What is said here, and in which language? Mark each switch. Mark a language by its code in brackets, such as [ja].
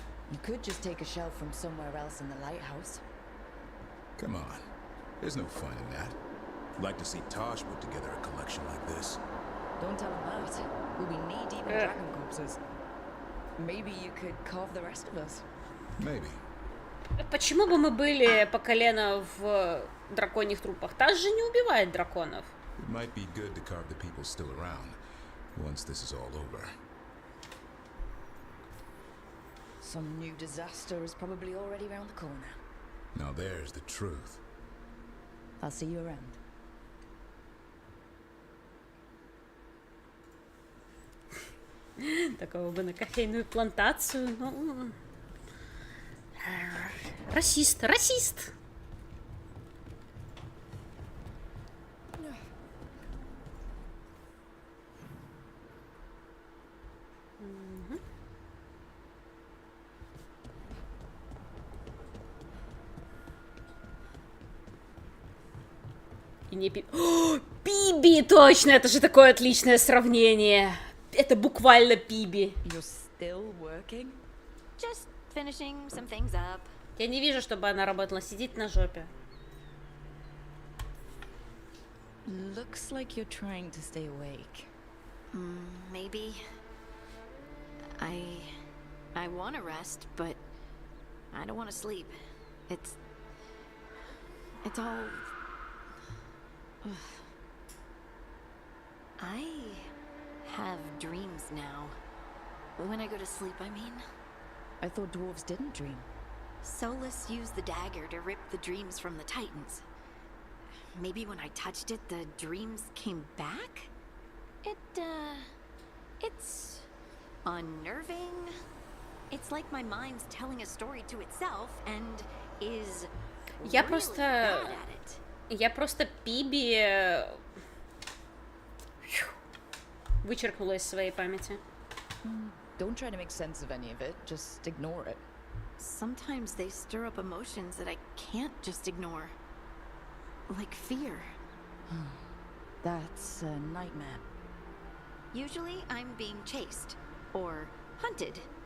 [en] You could just take a shelf from somewhere else in the lighthouse. Come on. There's no fun in that. I'd like to see Tosh put together a collection like this. Don't tell him that. We'll be knee-deep in dragon corpses. Maybe you could carve the rest of us. Maybe. [ru] Почему бы мы были по колено в драконьих трупах? Таш же не убивает драконов. [en] It might be good to carve the people still around once this is all over. Some new disaster is probably already around the corner. Now there's the truth. I'll see you around. [ru] Такого бы на кофейную плантацию, ну... Расист, расист! И не Пиби, точно, это же такое отличное сравнение. Это буквально Пиби. [en] You're still working? Just finishing some things up. [ru] Я не вижу, чтобы она работала. Сидит на жопе. [en] Looks like you're trying to stay awake. Maybe. I want to rest, but I don't want to sleep. It's all... I have dreams now. When I go to sleep, I mean. I thought dwarves didn't dream. Solus used the dagger to rip the dreams from the Titans. Maybe when I touched it, the dreams came back? It's unnerving. It's like my mind's telling a story to itself and is [ru] Я [en] really bad at it. [ru] Я просто Пиби вычеркнула из своей памяти. [en] Don't try to make sense of any of it, just ignore it. Sometimes they stir up emotions that I can't just ignore. Like fear. That's a nightmare. Usually I'm being chased or hunted.